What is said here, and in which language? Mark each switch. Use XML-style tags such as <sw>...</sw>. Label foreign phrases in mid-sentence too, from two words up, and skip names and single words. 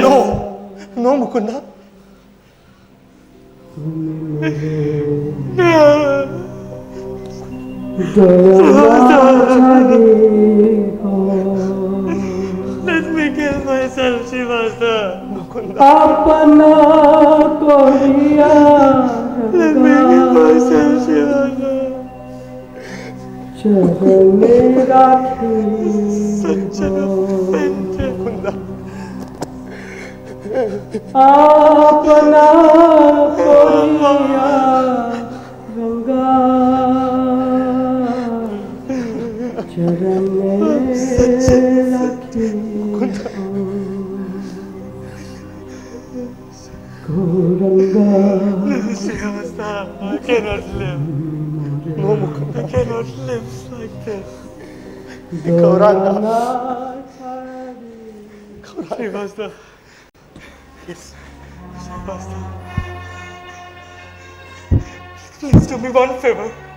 <en>no. No, Mukunda. Let me kill myself, Srivastava.</en> <bn>আপনা করিয়া</bn> <en>Let me kill myself, Srivastava.</en> <bn>চরণে রাখি</bn> <en>Such an offense.</en> <bn>আপনা করিয়া গঙ্গা চরণে রাখি গৌরাঙ্গা</bn> <en>Srivastava, I cannot live. No, Mukunda. I cannot live like this. Gauranga. Srivastava. Yes. Srivastava. Please do me one favor.</en>